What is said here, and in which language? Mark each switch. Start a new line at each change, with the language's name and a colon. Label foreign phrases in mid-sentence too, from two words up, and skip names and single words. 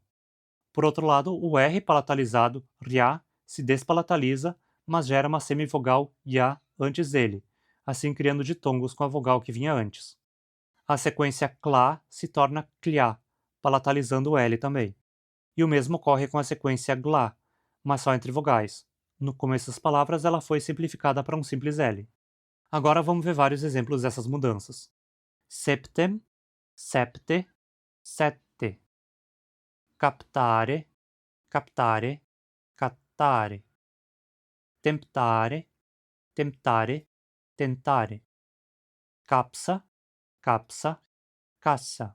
Portuguese: Por outro lado, o R palatalizado, RIA, se despalataliza, mas gera uma semivogal IA antes dele, assim criando ditongos com a vogal que vinha antes. A sequência CLA se torna CLIA, palatalizando o L também. E o mesmo ocorre com a sequência GLA, mas só entre vogais. No começo das palavras, ela foi simplificada para um simples L. Agora vamos ver vários exemplos dessas mudanças.
Latin: Septem, septe, sette. Captare, captare, cattare. Temptare, temptare, tentare. Capsa, capsa, cassa.